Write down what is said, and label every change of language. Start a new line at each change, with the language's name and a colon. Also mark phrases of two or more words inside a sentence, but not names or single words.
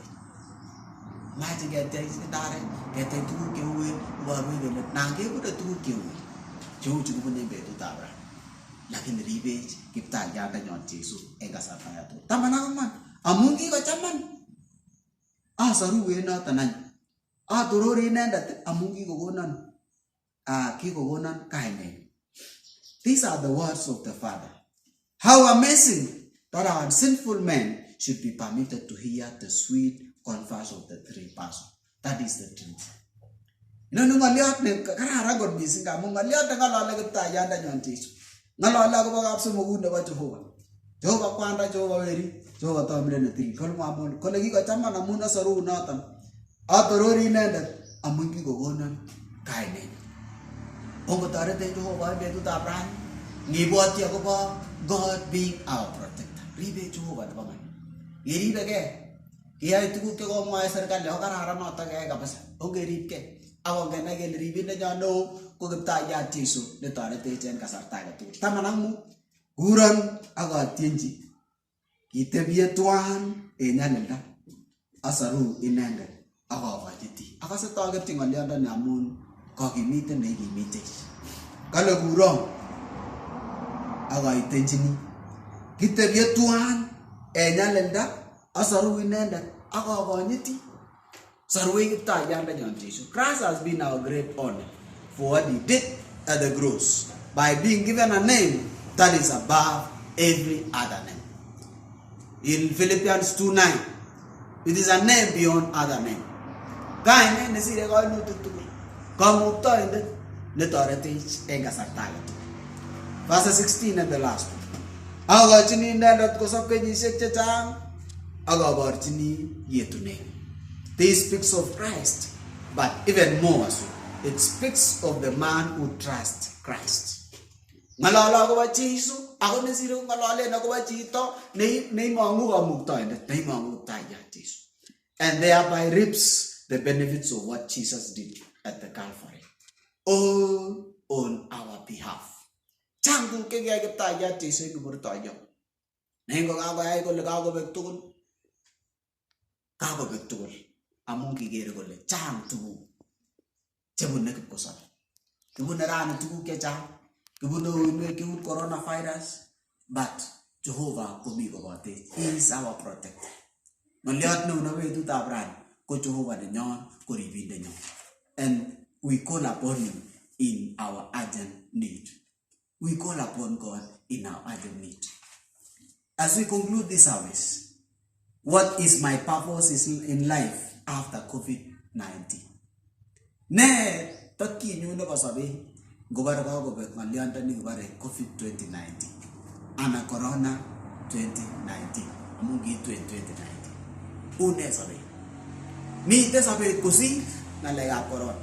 Kalenjin: Mache ketyech ndaret, ketyech tuguk cheuen, iborwech kole nan kebute tuguk cheuen cheu chekibune en betutab ra. Lakini ribech kiptayandanyon Jesu en kasarta age tugul. Taman ak ang'wan amun kikochaman asoru en noton any. Atorori inendet amun kikokonon kainet.
English: These are the words of the Father. How amazing that our sinful men should be permitted to hear the sweet converse of the three persons. That is the truth.
Kalenjin: Inoni ng'olyot ne kararan kot mising amun ng'olyot neng'olole kiptayandanyon Jesu. Ng'olole akobo kapsomokut nebo Jehova. Jehova kwanda, Jehova weri, Jehova tomindet netilil. Kole kikochaman amun asoru noton. Atorori inendet amun kikokonon kainet. Ongotoretech Jehova en betutab rani. Ngibwoti akobo
English: God being our protector.
Kalenjin: Ribe Jehova nebo man. Iribegei. Kiyai tuguk chekomwoe serikali ako kararan noton keyai kabisa. Ongeribgei. Akongenai kele ribindenyon neo ko kiptayat Jesu netoretech en kasarta age tugul. Taman ak mut kuron ak atyenji kitebie twan en nyalilda. asaru inendet akakachiti. Akase tageti ng'olyondoni amun kakimiten nekimitech. Kale kurong akaitenchini. Kitebye tuan nyalilda asaru inendet akakanyiti. Sarwei Kiptayyandenyon Jesus.
English: Christ has been our great honor for what he did at the cross by being given a name that is above every other name. In Philippians 2:9, it is a name beyond other name.
Kalenjin: Kainet nesire kainutik tugul. Kamuktaindet netoretech eng kasarta age tugul.
English: Verse 16 and the last one.
Kalenjin: Akachini inendet kosop kenyisiek chechang akaborchini yetunet.
English: This speaks of Christ, but even more so, it speaks of the man who trusts Christ.
Kalenjin: Ngalala akobo Jesu, ako nesire ngalalen akobo chito neimangu kamuktaindet, neimangu Kiptayat Jesu.
English: And thereby reaps the benefits of what Jesus did at the Calvary. All on our behalf.
Kalenjin: Changu kekiyai Kiptayat Jesu eng kiburtoyo. Nengo kakoyai kole kakobek tugul. Amun kikere kole chang tuguk chebune kipkosobe. Kibune rani tuguk chechang. Kibune uinwek cheu coronavirus. But Jehovah komi kobotech.
English: He is our protector.
Kalenjin: Ng'olyot neu nebo betutab rani ko Jehovah nenyon, ko ribindenyon.
English: And we call upon him in our urgent need. We call upon God in our urgent need. As we conclude this service, what is my purpose in life after COVID-19?
Kalenjin: Ne tatkinyu nebo sobet ngobare kakobek ng'olyondoni kibare COVID-2019 ana Corona 2019 amun kiitu en 2019. Une sobet. Mite sobet kosir ng'alekab Corona.